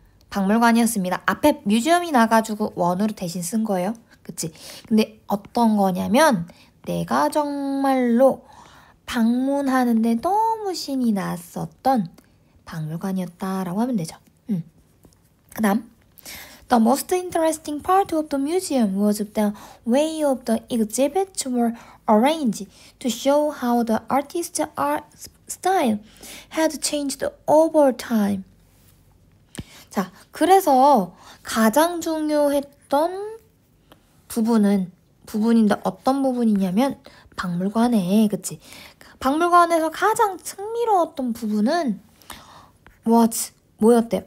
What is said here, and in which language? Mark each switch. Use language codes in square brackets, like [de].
[ko] 박물관이었습니다. 앞에 뮤지엄이 나가지고 원으로 대신 쓴 거예요. 그치? 근데 어떤 거냐면 내가 정말로 방문하는데 너무 신이 났었던 박물관이었다라고 하면 되죠. 그 다음 [en] The most interesting part of the museum was the way of the exhibits were arranged to show how the artist's art style had changed over time. [ko] 자, 그래서 가장 중요했던 부분인데 어떤 부분이냐면 박물관에, 그치? 박물관에서 가장 흥미로웠던 부분은 뭐였대?